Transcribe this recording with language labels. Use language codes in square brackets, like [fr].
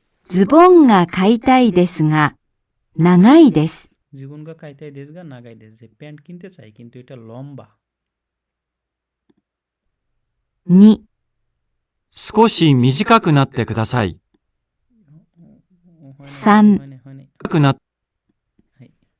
[ja] ズボンが買いたいですが、長いです。 [bn] জীবনগা কাইতাই দেশ গা নাগাই দেশ, যে প্যান্ট কিনতে চাই কিন্তু এটা লম্বা। [ja] 2、少し短くなってください。 3、短くなっはい。